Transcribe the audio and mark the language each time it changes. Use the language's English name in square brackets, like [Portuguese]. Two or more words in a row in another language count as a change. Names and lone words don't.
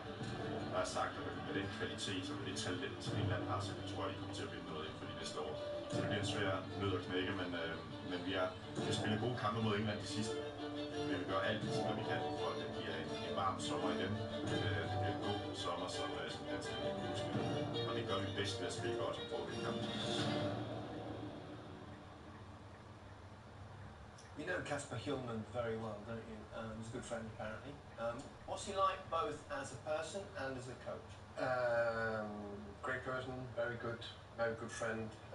[Danish] Der er sagt, at med den kvalitet og med det talent, som England har, så tror jeg, de kommer til at vinde noget inden for de næste år. Så det bliver en svær nød at knække, men vi har spillet gode kampe mod England de sidste. Vi vil gøre alt, hvad vi kan, for at det bliver en varm sommer igen. Det bliver en god sommer, som dansk spiller. Og det gør vi bedst ved at spille godt og vinde kampen. [English] You know Kasper Hjulmand very well, don't you? He's a good friend, apparently. What's he like both as a person and as a coach? Great person, very good friend.